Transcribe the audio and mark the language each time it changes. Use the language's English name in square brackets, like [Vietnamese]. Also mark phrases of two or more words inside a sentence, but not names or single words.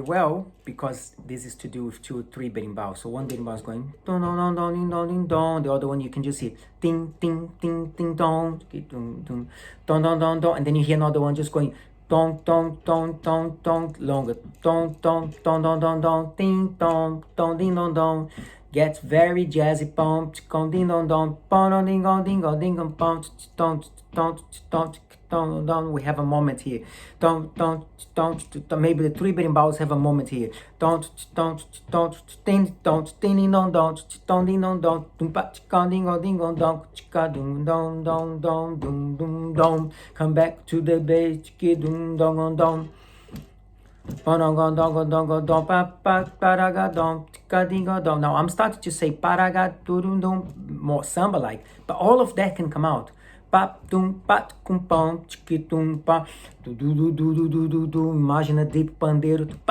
[English] well, because this is to do with 2 or 3 Berimbau. So one Berimbau is going don don don don ding don ding don. The other one you can just hear ding ding ding ding don don don don don don, and then you hear another one just going don don don don don longer don don don don don don ding don don ding don don. Gets very jazzy, pom con ding don don pom ding don ding don ding don pom don don don. Don, don, we have a moment here. Don, don, don, maybe the 3 Berimbaus have a moment here. Don, don, don, ding, don, ding, don, don, don, ding, don, don, dum, pa, chika, ding, ding, don, chika, dum, don, don, don, dum, dum, don. Come back to the bass, chiki, dum, don, don. Now I'm starting to say paraga, dum, dum, more samba-like, but all of that can come out. Imagine a deep pandeiro.